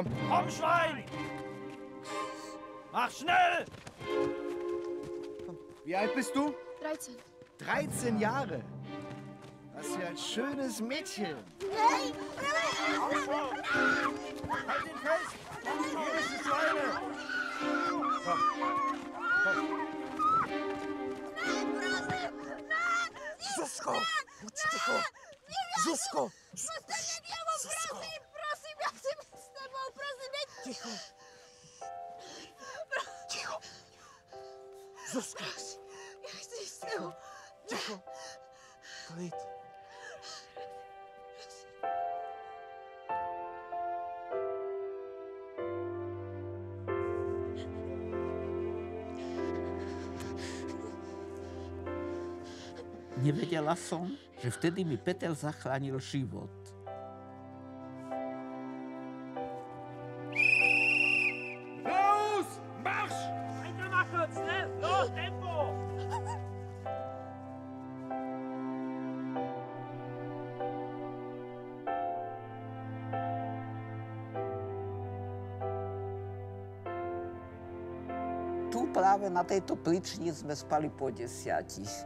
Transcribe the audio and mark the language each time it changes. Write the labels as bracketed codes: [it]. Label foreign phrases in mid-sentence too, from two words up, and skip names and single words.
[de] Komm, Schwein! Mach schnell! Wie alt bist du? 13. 13 Jahre. Was für ein schönes Mädchen. Hey! Halt ihn fest! Hier ist die Schweine! Komm. [cs] Zuzko, buď ticho. Zuzko. Zuzko. Prosím, já chci být s tebou, prosím, neď. Ticho. Ticho. Zuzko. Já chci jít s tebou. Ticho. Klid. [sk] Nevedela som, že vtedy mi Peter zachránil život. [de] Los! Marsch! Weitermachen! Schnell! Los, Tempo! [sk] Tu práve na tejto plični sme spali po 10.